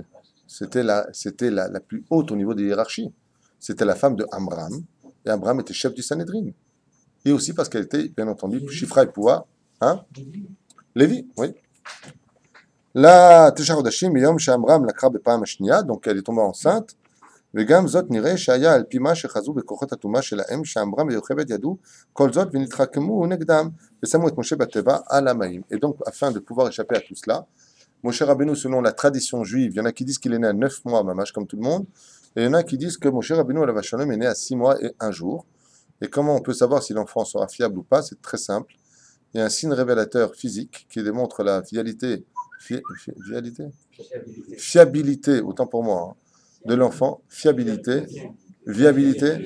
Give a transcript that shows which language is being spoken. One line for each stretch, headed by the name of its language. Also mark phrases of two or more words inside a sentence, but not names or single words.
French: C'était la plus haute au niveau des hiérarchies. C'était la femme de Amram, et Amram était chef du Sanhédrin. Et aussi parce qu'elle était, bien entendu, Shifra et Poua, hein? Lévi, oui.
Hebrew: לתשעה חודשים, יום עמרם לקרא בפעם השנייה,
French: donc elle est tombée enceinte.
Hebrew: וגם זאת נראה שהיה על פי מה שחזו בכוחות הטומאה שלהם, שעמרם ויוכבד ידעו כל זאת ונתחכמו נגדם ושמו את משה בתיבה על המים.
French: Et donc, afin de pouvoir échapper à tout cela, Moshe Rabbeinu, selon la tradition juive, il y en a qui disent qu'il est né à 9 mois, mamash, comme tout le monde, et il y en a qui disent que Moshe Rabbeinu
Hebrew: עליו השלום
French: est né à 6 mois et 1 jour. Et comment on peut savoir si l'enfant sera fiable ou pas? C'est très simple. Il y a un signe révélateur physique qui démontre la fiabilité, autant pour moi, hein, de l'enfant, viabilité.